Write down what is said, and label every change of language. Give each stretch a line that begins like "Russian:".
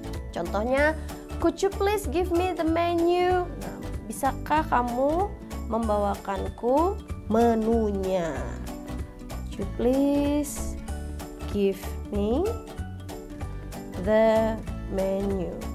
Indonesian: Contohnya,
English: could you please give me the menu?
Indonesian: Nah, bisakah kamu membawakanku menunya?
English: Could you please give me the menu?